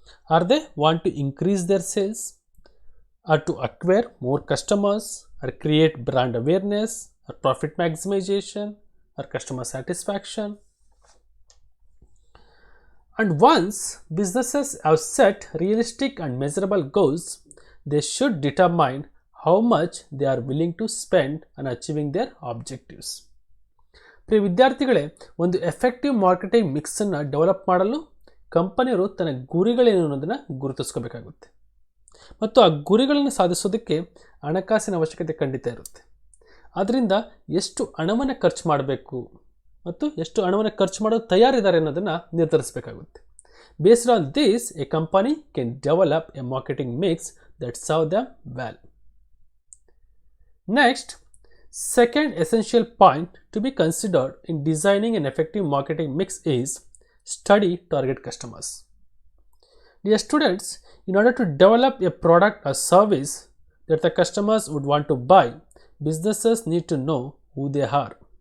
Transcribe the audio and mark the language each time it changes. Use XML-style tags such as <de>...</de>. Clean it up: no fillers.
<en>Are they want to increase their sales, or to acquire more customers, or create brand awareness, or profit maximization, or customer satisfaction? And once businesses have set realistic and measurable goals, they should determine how much they are willing to spend on achieving their objectives.</en> <kn>ಪ್ರಿಯ ವಿದ್ಯಾರ್ಥಿಗಳೇ, ಒಂದು effective marketing ಮಿಕ್ಸನ್ನು develop ಮಾಡಲು ಕಂಪನಿಯವರು ತನ್ನ ಗುರಿಗಳೇನು ಅನ್ನೋದನ್ನು ಗುರುತಿಸ್ಕೋಬೇಕಾಗುತ್ತೆ ಮತ್ತು ಆ ಗುರಿಗಳನ್ನು ಸಾಧಿಸೋದಕ್ಕೆ ಹಣಕಾಸಿನ ಅವಶ್ಯಕತೆ ಖಂಡಿತ ಇರುತ್ತೆ. ಆದ್ದರಿಂದ ಎಷ್ಟು ಹಣವನ್ನು ಖರ್ಚು ಮಾಡಬೇಕು ಮತ್ತು ಎಷ್ಟು ಹಣವನ್ನು ಖರ್ಚು ಮಾಡಲು ತಯಾರಿದ್ದಾರೆ ಅನ್ನೋದನ್ನು ನಿರ್ಧರಿಸಬೇಕಾಗುತ್ತೆ.</kn> <en>Based on this, a company can develop a marketing mix that serve them well. Next, second essential point to be considered in designing an effective marketing mix is study target customers. Dear students, in order to develop a product or service that the customers would want to buy, businesses need to know who they are.</en>